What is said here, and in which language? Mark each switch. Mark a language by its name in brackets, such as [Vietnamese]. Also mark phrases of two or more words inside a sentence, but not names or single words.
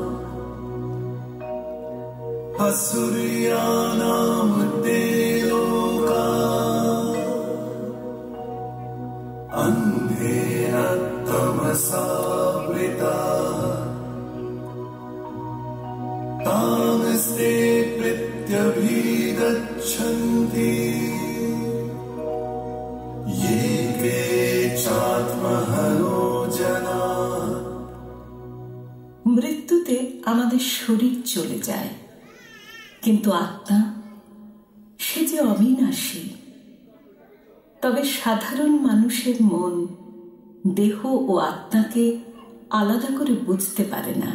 [Sanskrit] असुर्यानामुद्दे लोका अन्धेन तमसावृता तामस्ते प्रत्यभिगच्छन्ति ये केचात्महनो जनाः। [Bangla] মৃত্যুতে আমাদের শরীর চলে যায়, কিন্তু আত্মা সে যে অবিনাশী। তবে সাধারণ মানুষের মন দেহ ও আত্মাকে আলাদা করে বুঝতে পারে না।